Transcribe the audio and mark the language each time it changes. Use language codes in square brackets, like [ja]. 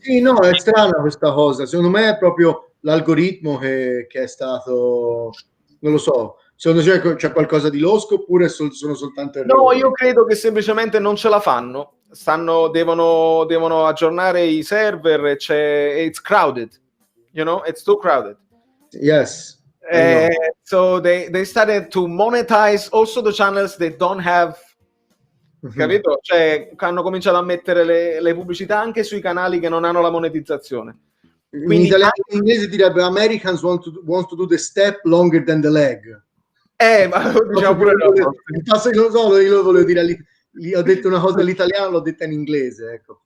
[it] Sì, no, è strana questa cosa. Secondo me è proprio l'algoritmo che è stato, non lo so. Secondo te c'è qualcosa di losco oppure sono soltanto errori? No, io credo che semplicemente non ce la fanno. Devono aggiornare i server. [en] It's crowded, you know, it's too crowded. Yes. So they started to monetize also the channels that don't have, [it] capito? Cioè hanno cominciato a mettere le pubblicità anche sui canali che non hanno la monetizzazione. Quindi in inglese direbbe [en] Americans want to do the step longer than the leg. [it] Ma diciamo pure non so, io lo volevo dire ho detto una cosa all'italiano, l'ho detta in inglese, ecco.